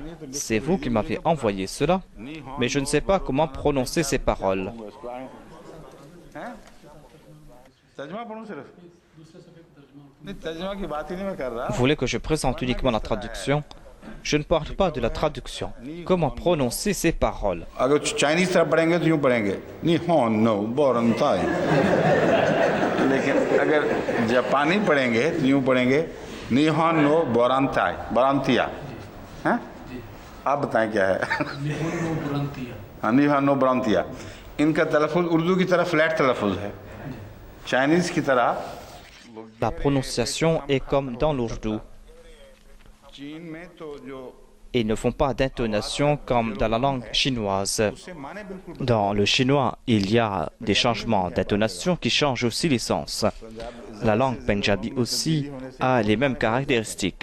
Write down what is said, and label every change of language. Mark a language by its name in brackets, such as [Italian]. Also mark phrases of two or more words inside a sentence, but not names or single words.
[French] C'est vous qui m'avez envoyé cela, mais je ne sais pas comment prononcer ces paroles. Vous voulez que je présente uniquement la traduction? Je ne parle pas de la traduction. Comment prononcer ces paroles? [Urdu] Chinese طرف پڑھیں گے تو یوں پڑھیں گے [Japanese] 日本 の ボランティア [Urdu] لیکن اگر جاپانی پڑھیں گے تو یوں پڑھیں گے [Japanese] 日本 の ボランティア [Urdu] بورنتیا ہیں آپ بتائیں کیا ہے ہاں [Japanese] 日本 の ボランティア [Urdu] ان کا تلفظ اردو کی طرح فلیٹ تلفظ ہے چائنیز کی طرح [French] La prononciation est comme dans l'ourdou. Ils ne font pas d'intonation comme dans la langue chinoise. Dans le chinois, il y a des changements d'intonation qui changent aussi les sens. La langue pendjabi aussi a les mêmes caractéristiques.